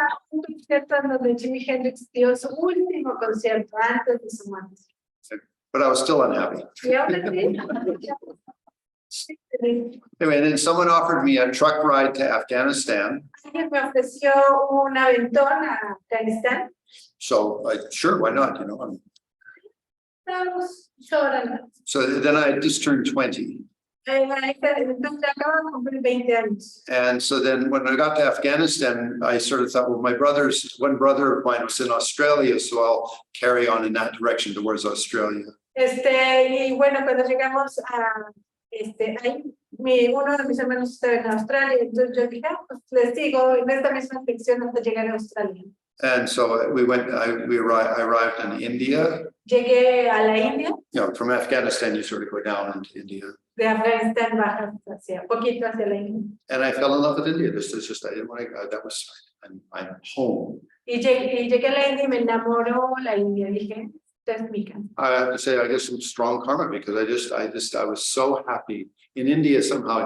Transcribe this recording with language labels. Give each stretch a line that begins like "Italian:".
Spanish: Un concierto donde Jimi Hendrix dio su último concierto antes de su muerte.
English: But I was still unhappy.
Spanish: Y ahora sí.
English: Anyway, and then someone offered me a truck ride to Afghanistan.
Spanish: Alguien me ofreció un aventón a Afganistán.
English: So sure, why not? You know.
Spanish: Estábamos sobrando.
English: So then I just turned 20.
Spanish: Entonces acabo de cumplir 20 años.
English: And so then when I got to Afghanistan, I sort of thought, well, one brother of mine was in Australia, so I'll carry on in that direction towards Australia.
Spanish: Y bueno, cuando llegamos a ahí, uno de mis hermanos estaba en Australia, entonces yo dije, pues les sigo en esta misma dirección hasta llegar a Australia.
English: And so I arrived in India.
Spanish: Llegué a la India,
English: You know, from Afghanistan, you sort of go down into India.
Spanish: de Afganistán bajas poquito hacia la India.
English: And I fell in love with India. This is just, I didn't want to, that was, I'm home.
Spanish: Y llegué a la India y me enamoró la India. Dije, esta es mi casa.
English: I have to say, I guess some strong karma because I was so happy in India somehow.